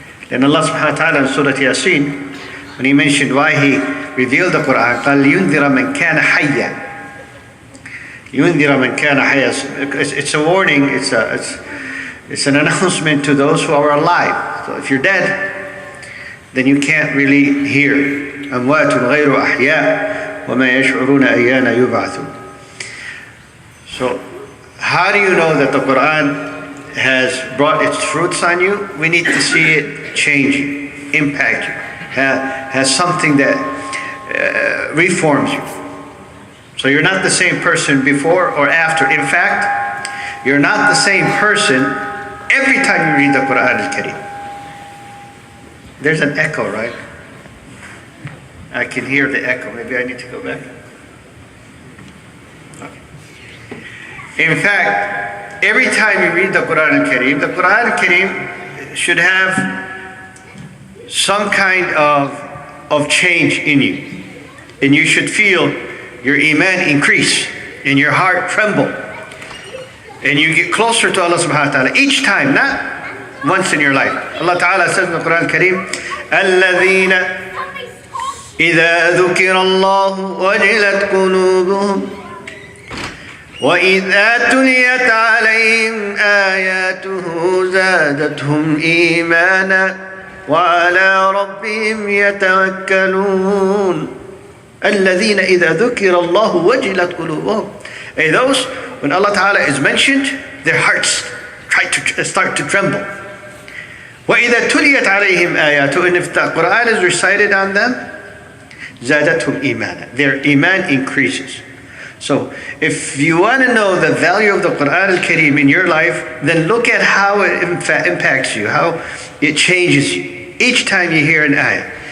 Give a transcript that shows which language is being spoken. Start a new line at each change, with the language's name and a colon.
English: And Allah subhanahu wa ta'ala in Surah Yasin, when He mentioned why He revealed the Qur'an,
Arabic: قال لينذر من كان حيا. ينذر من كان حيا.
English: It's a warning, it's an announcement to those who are alive. So if you're dead, then you can't really hear.
Arabic: أموات غير أحياء وما يشعرون أيان يبعثون.
English: So how do you know that the Qur'an has brought its fruits on you? We need to see it change you, impact you, has something that reforms you. So you're not the same person before or after. In fact, you're not the same person every time you read the Qur'an al-Kareem. There's an echo, right? I can hear the echo. Maybe I need to go back. Okay. In fact, every time you read the Qur'an al-Kareem, the Qur'an al-Kareem should have some kind of change in you. And you should feel your iman increase and your heart tremble. And you get closer to Allah subhanahu wa ta'ala each time, not once in your life.
Arabic: Allah ta'ala says in the Qur'an al-Kareem, الَّذِينَ إِذَا ذُكِرَ اللَّهُ وَجِلَتْ قُلُوبُهُمْ وَإِذَا تُلِيَتْ عَلَيْهِمْ آيَاتُهُ زَادَتْهُمْ إِيمَانًا وَعَلَى رَبِّهِمْ يَتَوَكَّلُونَ الَّذِينَ إِذَا ذُكِرَ اللَّهُ وَجِلَتْ قُلُوبُهُمْ.
English: And those, when Allah Ta'ala is mentioned, their hearts start to tremble.
Arabic: وَإِذَا تُلِيَتْ عَلَيْهِمْ آيَاتُهُ.
English: And if the Qur'an is recited on them,
Arabic: زَادَتْهُمْ إِيمَانًا.
English: Their iman increases. So if you want to know the value of the Qur'an al-Kareem in your life, then look at how it impacts you, how it changes you each time you hear an ayah.